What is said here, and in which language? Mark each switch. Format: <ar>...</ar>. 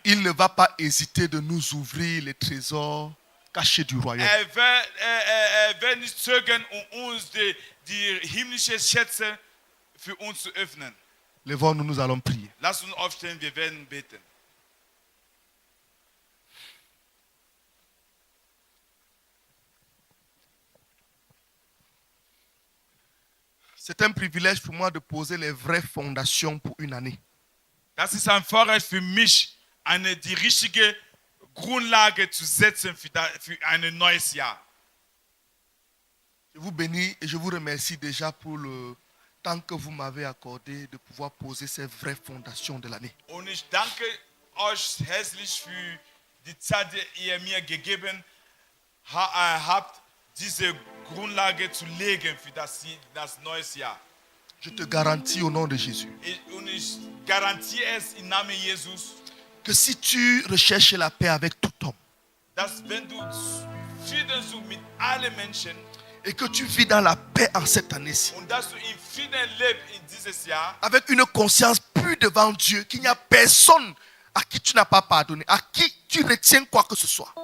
<fr>il ne va pas hésiter de nous ouvrir les trésors cachés du royaume.</fr> <de>wird nicht zögern, um uns die himmlischen Schätze für uns zu öffnen.</de> <fr>Lèvons-nous, nous allons prier.</fr> <de>Lass uns aufstehen, wir werden beten.</de> <fr>C'est un privilège pour moi de poser les vraies fondations pour une année.</fr> <de>Das ist ein Vorrecht für mich, die richtige Grundlage zu setzen für ein neues Jahr.</de> <fr>Je vous bénis et je vous remercie déjà pour le temps que vous m'avez accordé de pouvoir poser ces vraies fondations de l'année.</fr> <de>Und ich danke euch herzlich für die Zeit, die ihr mir gegeben habt, diese Grundlage zu legen für das neue Jahr.</de> <fr>Je te garantis au nom de Jésus</fr> <de>Und ich garantiere es im Namen Jesus,</de> <fr>que si tu recherches la paix avec tout homme</fr> <de>dass wenn du Frieden suchst mit allen Menschen</de> <fr>et que tu vis dans la paix en cette année-ci,</fr> <de>und dass du in Frieden lebst in dieses Jahr,</de> <fr>avec une conscience pure devant Dieu, qu'il n'y a personne à qui tu n'as pas pardonné, à qui tu retiens quoi que ce soit.</fr>